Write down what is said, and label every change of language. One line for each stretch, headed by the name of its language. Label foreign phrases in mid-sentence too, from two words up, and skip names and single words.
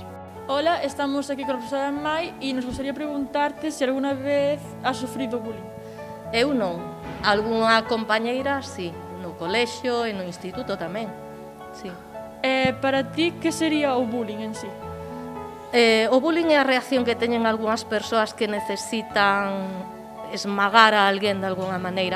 Spanish: Hola, estamos aquí con la profesora Mai y nos gustaría preguntarte si alguna vez has sufrido bullying.
Galician: Eu non. Algunha compañeira, sí. No colexio e no instituto tamén. Sí. Para ti, que sería o bullying en sí? O bullying é a reacción que teñen algunhas persoas que necesitan esmagar a alguén de alguna maneira.